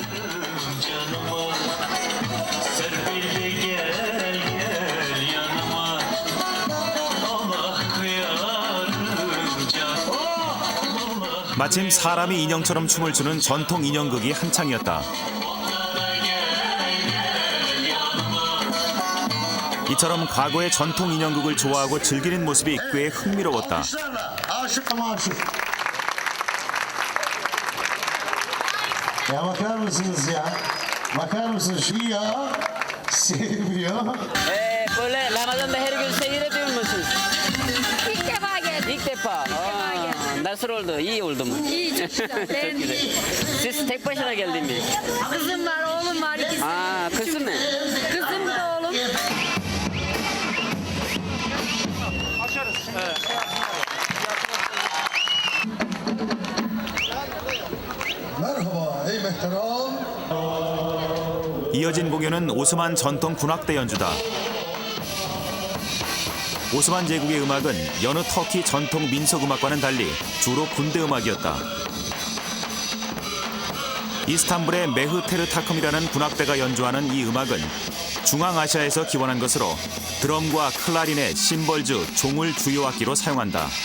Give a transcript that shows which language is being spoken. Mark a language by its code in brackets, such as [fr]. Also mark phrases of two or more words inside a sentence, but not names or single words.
[ko] 마침 사람이 인형처럼 춤을 추는 전통 인형극이 한창이었다. 이처럼 과거의 전통 인형극을 좋아하고 즐기는 모습이 꽤 흥미로웠다. [tr] Aşık ama aşık. Ya bakar mısınız ya? Bakar mısınız şu ya? Sevmiyor. Böyle Ramazan'da her gün seyrediyor musunuz? İlk defa geldik. İlk defa. Nasıl oldu? İyi oldu mu? İyi, çok güzel. Çok güzel. Siz tek başına geldin mi? Kızım var, oğlum var. İkisi. Kızım mı? Kızım da oğlum. Merhaba ey mehteram. [ko] 이어진 공연은 오스만 전통 군악대 연주다. 오스만 제국의 음악은 여느 터키 전통 민속 음악과는 달리 주로 군대 음악이었다. 이스탄불의 메흐테르 타컴이라는 군악대가 연주하는 이 음악은 중앙아시아에서 기원한 것으로 드럼과 클라리넷, 심벌주, 종을 주요 악기로 사용한다.